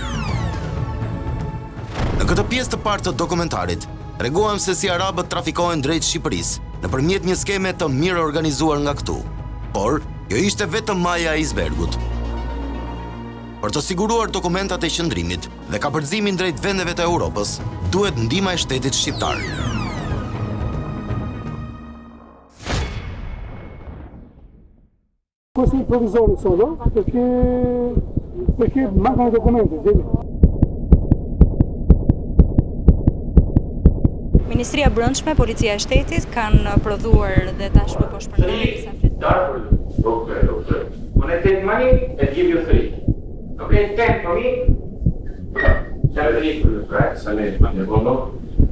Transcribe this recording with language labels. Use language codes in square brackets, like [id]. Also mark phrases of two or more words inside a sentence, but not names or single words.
[sq] Në këtë pjesë të parë të dokumentarit, treguam se si arabët trafikohen drejt Shqipërisë nëpërmjet një skeme të mirë organizuar nga këtu. Por, kjo ishte vetëm maja e icebergut. Për të siguruar dokumentat e qëndrimit dhe kapërcimin drejt vendeve të Europës, duhet ndihma e shtetit shqiptar. [it] Questi provvisori solo perché mancano i documenti. [sq] Ministria e Brendshme, Policia e Shtetit kanë prodhuar dhe tashmë po shpërndahen disa fletë. [en] Okay. When I take money, I give you 3. Okay, 10 for me. 7 for you, right?